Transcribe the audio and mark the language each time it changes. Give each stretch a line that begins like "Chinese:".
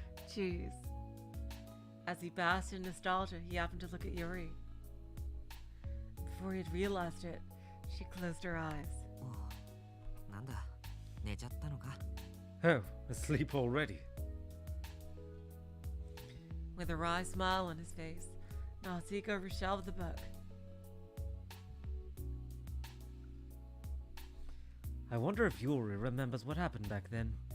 English: Jeez. As he basked in nostalgia, he happened to look at Yuri. Before he had realized it, she closed her eyes.
Japanese: Oh, なんだ、寝ちゃったのか?
English: Oh, asleep already. With a wry smile on his face, Natsuko reshelved the book. I wonder if Yuri remembers what happened back then.